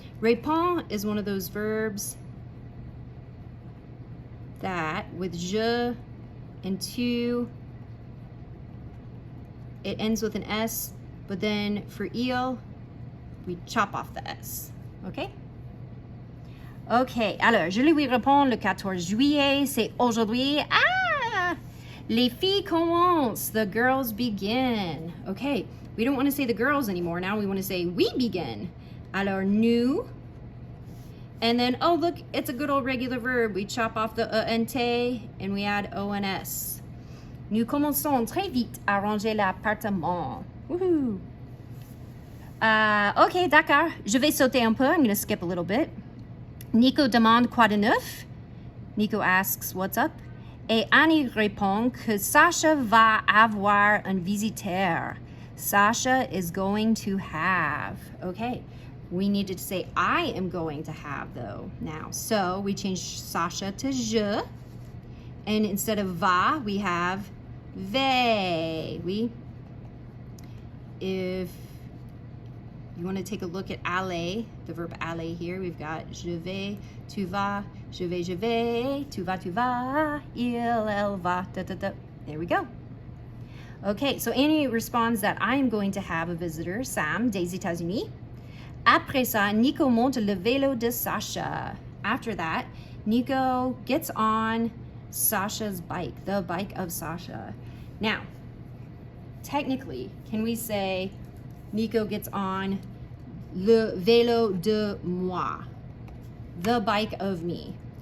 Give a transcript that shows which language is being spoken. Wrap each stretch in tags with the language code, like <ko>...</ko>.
<en>Répond is one of those verbs that with je and tu, it ends with an S, but then for il, we chop off the S, okay?</en> <fr>Okay, alors, je lui réponds le 14 juillet, c'est aujourd'hui. Ah! Les filles commencent,</fr> <en>the girls begin. Okay, we don't want to say the girls anymore. Now we want to say we begin.</en> <fr>Alors, nous.</fr> <en>And then, oh, look, it's a good old regular verb. We chop off the ENT and we add ONS.</en> <fr>Nous commençons très vite à ranger l'appartement. Woohoo! Okay, d'accord. Je vais sauter un peu.</fr> <en>I'm going to skip a little bit.</en> <fr>Nico demande quoi de neuf?</fr> <en>Nico asks what's up.</en> <fr>Et Annie répond que Sasha va avoir un visiteur.</fr> <en>Sasha is going to have. Okay, we needed to say I am going to have though now. So we changed Sasha to je. And instead of va, we have ve. If you want to take a look at aller, the verb aller here, we've got</en> <fr>je vais, tu vas, je vais, tu vas, elle va,</fr> <en>da, da, da. There we go. Okay, so Annie responds that I am going to have a visitor, Sam,</en> <fr>des États-Unis. Après ça, Nico monte le vélo de Sasha.</fr> <en>After that, Nico gets on Sasha's bike, the bike of Sasha. Now, technically, can we say Nico gets on</en> <fr>le vélo de moi,</fr> <en>the bike of me?</en>